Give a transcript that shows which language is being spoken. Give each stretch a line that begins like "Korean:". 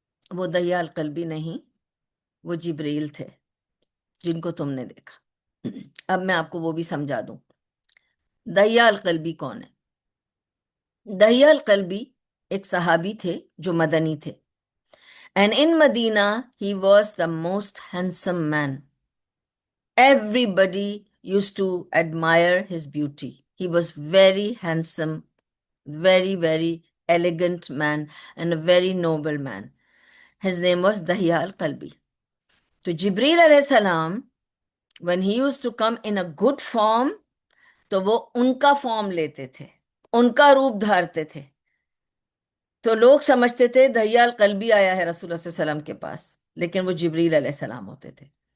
Urdu: وہ دہیا القلبی نہیں، وہ جبریل تھے جن کو تم نے دیکھا۔ اب میں آپ کو وہ بھی سمجھا دوں، دہیا القلبی کون ہے؟ دہیا القلبی ایک صحابی تھے جو مدنی تھے،
English: and in Medina he was the most handsome man. Everybody used to admire his beauty. He was very handsome, very, very elegant man, and a very noble man. His name was Dahya al-Qalbi. So Jibreel alayhi salam, when he used to come in a good form,
Urdu: تو وہ ان کا form لیتے تھے، ان کا روپ دھارتے تھے، تو لوگ سمجھتے تھے دہیا القلبی آیا ہے رسول اللہ صلی اللہ علیہ وسلم کے پاس، لیکن وہ جبریل علیہ السلام ہوتے تھے۔